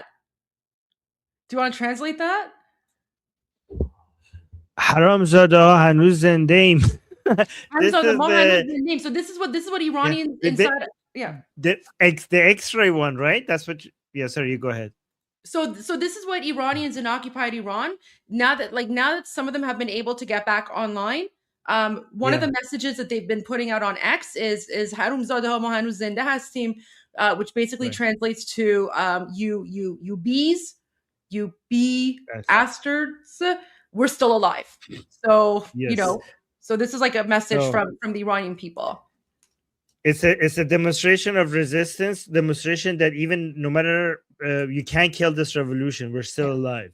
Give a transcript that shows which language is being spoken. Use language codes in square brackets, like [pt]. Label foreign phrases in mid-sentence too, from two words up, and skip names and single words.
[en] Do you want to translate that? [fa] حرامزاده ها هنوز زنده ایم. [en] So this is what Iranians inside. Yeah. The X-ray one, right? That's what. Yeah. Sorry, you go ahead. So this is what Iranians in occupied Iran, now that some of them have been able to get back online. One of the messages that they've been putting out on X is [fa] حرامزاده ها ما هنوز زنده هستیم, [en] which basically translates to you bees, you bee bastards, we're still alive. So so this is like a message from the Iranian people. It's a demonstration of resistance, demonstration that even no matter you can't kill this revolution, we're still alive.